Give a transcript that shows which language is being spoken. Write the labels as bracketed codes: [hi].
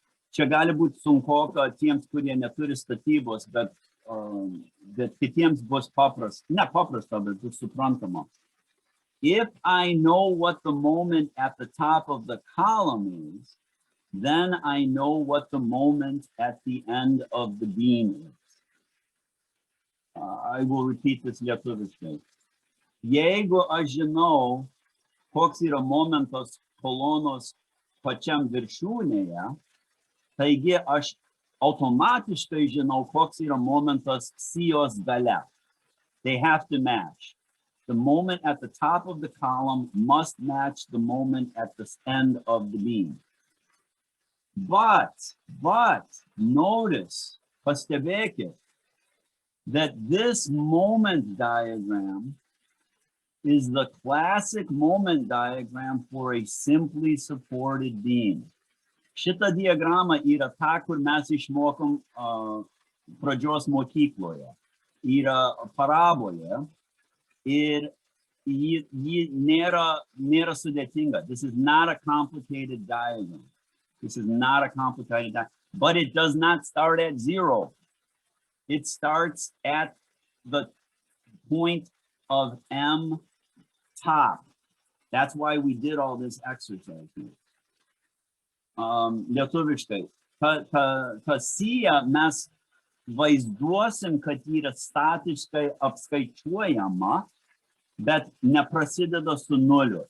[lt] Čia gali būti sunkoka tiems, kurie neturi statybos, bet kitiems bus paprasta, ne paprasta, bet bus suprantama. [en] If I know what the moment at the top of the column is, then I know what the moment at the end of the beam is. I will repeat this lietuviškai. [lt] Jeigu aš žinau, koks yra momentas kolonos pačiam viršūnėje, taigi aš automatiškai žinau, koks yra momentas sijos gale. [en] They have to match. The moment at the top of the column must match the moment at the end of the beam. But notice, pastebėkit, that this moment diagram is the classic moment diagram for a simply supported beam. [lt] Šita diagrama yra ta, kur mes išmokom pradžios mokykloje. Yra parabolė ir ji nėra sudėtinga. [en] This is not a complicated diagram. This is not a complicated diagram, but it does not start at 0. It starts at the point of M top. That's why we did all this exercise here. [lt] Lietuviškai. Sija mes vaizduosim, kad yra statiškai apskaičiuojama, bet neprasideda su nuliu.